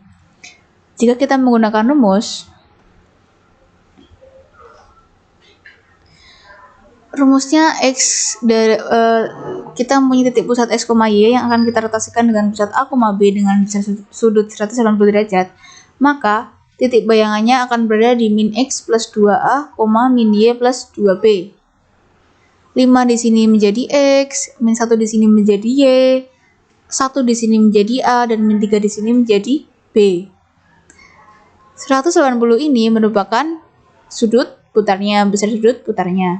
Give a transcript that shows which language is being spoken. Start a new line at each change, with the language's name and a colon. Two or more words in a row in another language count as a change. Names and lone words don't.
Indonesian: Jika kita menggunakan rumusnya kita mempunyai titik pusat X, Y yang akan kita rotasikan dengan pusat A, B dengan sudut 180 derajat, maka titik bayangannya akan berada di min X plus 2A, min Y plus 2B. 5 di sini menjadi X, min 1 di sini menjadi Y, 1 di sini menjadi A, dan min 3 di sini menjadi B. 180 ini merupakan sudut putarnya, besar sudut putarnya.